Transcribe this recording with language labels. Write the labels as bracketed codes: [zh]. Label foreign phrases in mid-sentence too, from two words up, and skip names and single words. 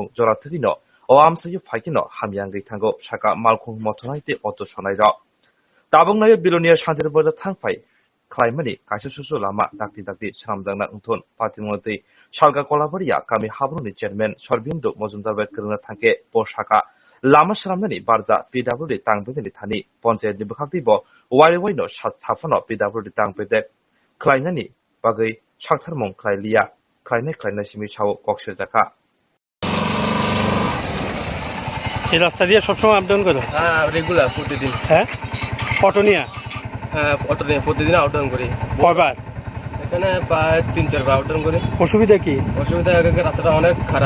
[brx] जराथगिनो ओ आमसयो फाइकिनो हामियांगै थांगो साका मालखौ मथनायते अतो सनायर दाबंनाय बिलुनिया शान्तिर बाजार थांफाय खालायमानि काइसे सुसु लामा दाक्ति दाक्ति सामजांना उन्थुन पातिमते सालगा कलाबरिया गामि हाब्रुनि चेयरमेन सरबिन्दु मजुमदार बाय करना थांके पोसाका लामा सामनानि बारजा पिडब्लिउडि तांबेनि थानि पन्चायतनि बखातिबो वाइनो साफानो पिडब्लिउडि तांबेदे खालायनानि बागै साक्थारमं खालायलिया खालायनाय सिमी साव कक्सर जाका [bn] এই রাস্তা দিয়ে সবসময় [en] up down [bn] করো? হ্যাঁ, রেগুলার প্রতিদিন। হ্যাঁ, অটো নিয়ে? হ্যাঁ, অটো নিয়ে প্রতিদিন [en] up down [bn] করি। কয়বার? এখানে প্রায় ৩-৪ বার [en] up down [bn] করি। অসুবিধা কি? অসুবিধা রাস্তাটা অনেক খারাপ।